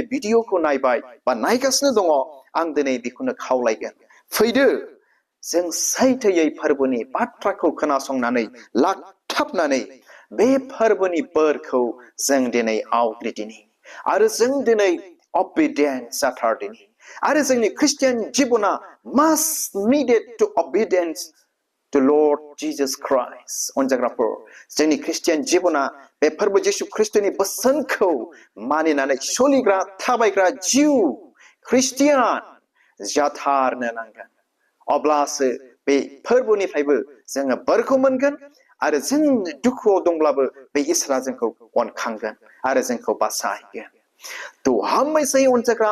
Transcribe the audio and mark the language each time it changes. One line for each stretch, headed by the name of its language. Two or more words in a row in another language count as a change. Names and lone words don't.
Bodo: भिडिअखौ नायबाय बा नायगासिनो दङ आं दिनै बेखौनो खावलायगोन फैदो जों सैथोयै फोरबोनि बाथ्राखौ खोनासंनानै लाखथाबनानै बे फोरबोनि बोरखौ जों दिनै आवग्रिदिनि आरो जों दिनै obedient जाथारदिनि आरो जोंनि ख्रिस्टियान जिबना
English: must needed to obedience to Lord Jesus Christ
Bodo: अनजाग्राफोर जोंनि ख्रिस्टियान जिबना बे फोरबो जिसु ख्रिस्ट'नि बोसोनखौ मानिनानै सोलिग्रा थाबायग्रा जिउ ख्रिस्टियान जाथारनो नांगोन अब्लासो बे फोरबोनिफ्रायबो जोङो बोरखौ मोनगोन आरो जों दुखुआव दंब्लाबो बे इसोरा जोंखौ अनखांगोन आरो जोंखौ बासायगोन थ' हामबायसै अनजाग्रा